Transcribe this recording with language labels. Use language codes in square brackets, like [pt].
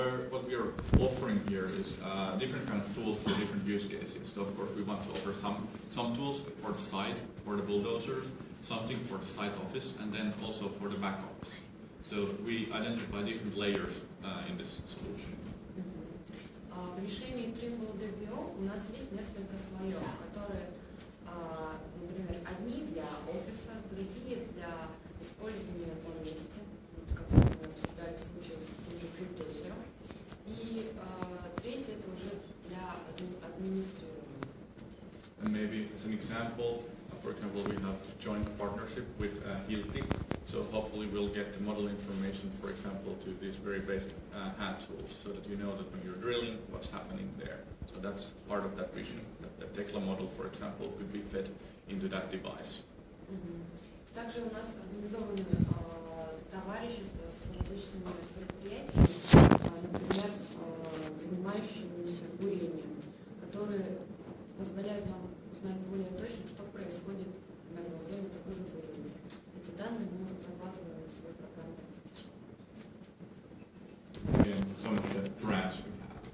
[en] What we are offering here is different kind of tools for different use cases. So of course we want to offer some tools for the site, for the bulldozers, something for the site office, and then also for the back office. So we identify different layers in this solution. [ru] В решении Trimble DBO у нас есть несколько слоев, которые, например, одни для офиса, другие для использования на месте, как мы обсуждали случай с тем же bulldozером, и третий это уже для администрирования. [en] And maybe as an example, for example, we have a joint partnership with Hilti. So hopefully we'll get the model information, for example, to these very basic hand tools, so that you know that when you're drilling, what's happening there. So that's part of that vision. That the tekla model, for example, could be fed into that device. [ru] Также у нас организованы товарищества с различными предприятиями, например, занимающимися бурением, которые позволяют нам узнать более точно, что происходит во время такого же бурения. Эти данные мы закладываем в свой программное обеспечение. [en] And some of the brands we have.